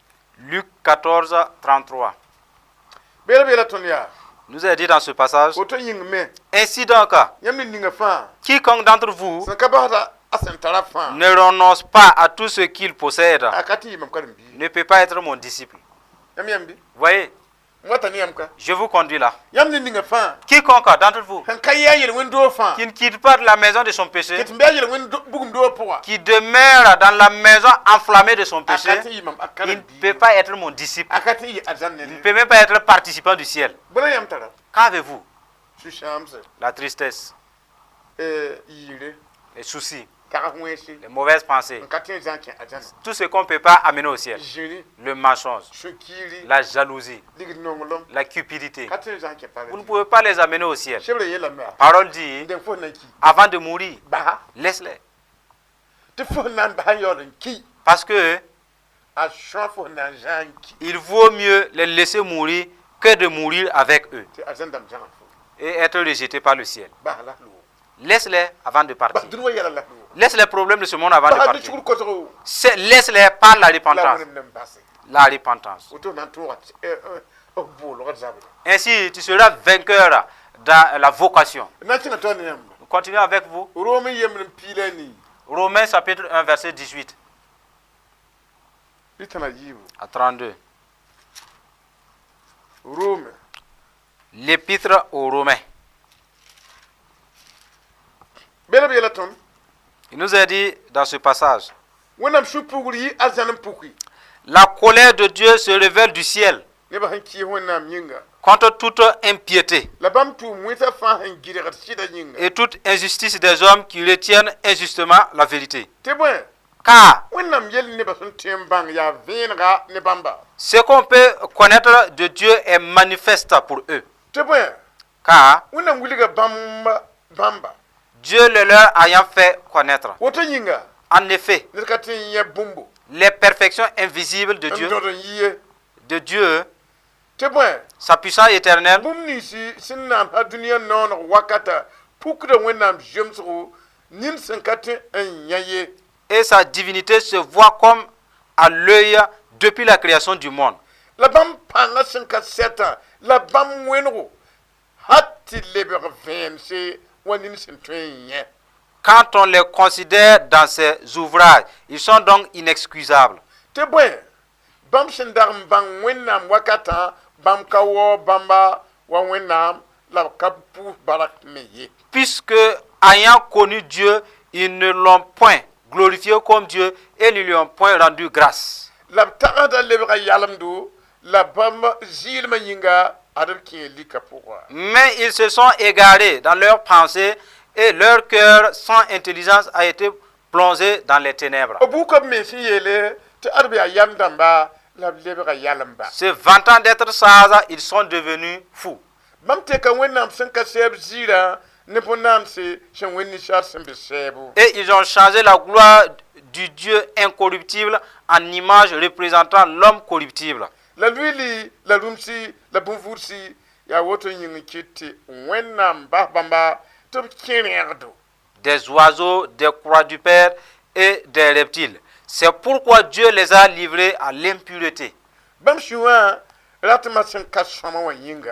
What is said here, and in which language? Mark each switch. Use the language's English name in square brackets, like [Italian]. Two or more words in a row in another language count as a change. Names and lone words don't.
[French] Luc 14, 33. [Mossi] bela bela tonya [French] nous est dit dans ce passage, [Mossi] woto yĩng me [French] ainsi donc, [Mossi] yãmb ne ninga fãa [French] quiconque d'entre vous [Mossi] sẽn ka basda a sẽn tara fãa [French] ne renonce pas à tout ce qu'il possède [Mossi] a ka tɩ yɩ mam karen-biig [French] ne peut pas être mon disciple. [Mossi] yãmb yãmbi [French] Voyez, [Mossi] wata ne yãmb ka [French] je vous conduis là. [Mossi] yãmb ne ninga fãa [French] Quiconque d'entre vous [Mossi] sẽn ka yɩ a yel-wẽn-doog fãa [French] qui ne quitte pas de la maison de son péché, [Mossi] tɩ tɩ be a yel-wẽn-bugum-doog pʋga [French] qui demeure dans la maison enflammée de son [Mossi] a ka [French] péché, [Mossi] tɩ yɩ mam a [French] il ne peut [Mossi] karen-biig [French] pas être mon disciple. [Mossi] a ka tɩ yɩ arzãn [French] Il ne [Mossi] ned [French] peut même pas être participant du ciel. [Mossi] bõna yãmb tara [French] Qu'avez-vous? [Mossi] sũ-sãamse [French] La tristesse, [Mossi] yɩɩre [French] les soucis, [Mossi] tagf wẽese [French] les mauvaises pensées, [Mossi] n ka tõe zã n kẽ arzãna [French] tout ce qu'on ne peut pas amener au ciel. [Mossi] zĩri [French] Le mensonge, [Mossi] sũ-kiiri [French] la jalousie, [Mossi] ligd nonglem [French] la cupidité. [Mossi] ka tõe zã n kẽ [French] Vous ne pouvez pas les amener au ciel. [Mossi] sebra yeelame [French] Parole dit, [Mossi] dẽng fo nan ki [French] avant de mourir, [Mossi] basa [French] laisse-les. [Mossi] tɩ fo na n basa n yaool n ki [French] Parce que [Mossi] a sõa fo na n zã n ki [French] il vaut mieux les laisser mourir que de mourir avec eux [Mossi] tɩ arzãn dãmb zãga fo [French] et être rejetés par le ciel. [Mossi] basa la loog [French] Laisse-les avant de [Mossi] bas [French] partir. [Mossi] dũni wa yɛla la loog [French] Laisse les problèmes de ce monde avant de [Mossi] basa dɩ [French] partir. [Mossi] cugr kosgo [French] Laisse-les par la la repentance. [Mossi] wẽnem nan base [French] La repentance. [Mossi] woto na n tʋʋga boolgd zabda [French] Ainsi, tu seras vainqueur dans la vocation. [Mossi] na n kẽna tõnd ne yãmba [French] Nous continuons avec vous. [Mossi] rom n yembr n piila ni [French] Romains chapitre 1, verset 18 [Mossi] bɩ tãna yiibu [French] à 32. [Mossi] rome [French] L'épître aux Romains. [Mossi] bela b yɛla tõnd [French] Il nous est dit dans ce passage, [Mossi] wẽnnaam sũ-pugr yɩ arzãn n puki [French] la colère de Dieu se révèle du ciel [Mossi] nebã sẽn kɩɩs wẽnnaam yĩnga [French] contre toute impiété [Mossi] la bãmb tʋʋm wẽnsã fãa sẽn gɩrgd sɩda yĩnga [French] et toute injustice des hommes qui retiennent injustement la vérité. [Mossi] tɩ bõe [French] Car [Mossi] wẽnnaam yell nebã sẽn tõe n bãng yaa vẽenega ne bãmba [French] ce qu'on peut connaître de Dieu est manifeste pour eux. [Mossi] tɩ bõe [French] Car [Mossi] wẽnnaam wilga bãmba [French] Dieu le leur ayant fait connaître. [Mossi] woto yĩnga [French] En effet, [Mossi] ned ka tɩ n yẽ bũmbo [French] les perfections invisibles de [Mossi] n [French] Dieu, [Mossi] dõd n yie tɩ bõe [French] sa puissance éternelle, [Mossi] bũmb ninsi sẽn naamsa dũniyã nooneg wakata pukda wẽnnaam zemsgo nin sẽn ka tɩ n yã ye [French] et sa divinité se voient comme à l'œil depuis la création du monde. [Mossi] la bãmb pãngã sẽn ka sɛta la bãmb wẽnego hat tɩ lebg vẽemse wa nin sẽn tõe n yẽ [French] Quand on les considère dans ses ouvrages, ils sont donc inexcusables. [Mossi] tɩ bõe bãmb sẽn dag n bãng wẽnnaam wakatã bãmb ka waoo bãmba wa wẽnnaam la b ka pʋʋs barak me ye [French] Puisque, ayant connu Dieu, ils ne l'ont point glorifié comme Dieu et ne lui ont point rendu grâce. [Mossi] la b tagsda lebga yalemdo la bãmb zɩɩlmã yĩnga ad b kẽ lika pʋga [French] Mais ils se sont égarés dans leurs pensées et leur cœur sans intelligence a été plongé dans les ténèbres. [Mossi] b buka b me sẽn yeele tɩ ad b yaa yam dãmba la b lebga yalemba [French] Se vantant d'être sages, ils sont devenus fous. [Mossi] bãmb teka wẽnnaam sẽn ka sɛɛb ziirã ne bõn-naamse sẽn wẽnd ninsaal sẽn be sɛɛbo [French] Et ils ont changé la gloire du Dieu incorruptible en image représentant l'homme corruptible. [Mossi] la luiili la rũmsi la bõn-vʋʋdsi yaa woto yĩng kɩt tɩ wẽnnaam bas bãmba tɩ b kẽ rẽgdo [French] Des oiseaux, des quadrupèdes et des reptiles. C'est pourquoi Dieu les a livrés à l'impureté, [Mossi] bãmb sũ wã ratmã sẽn ka sõma wã yĩnga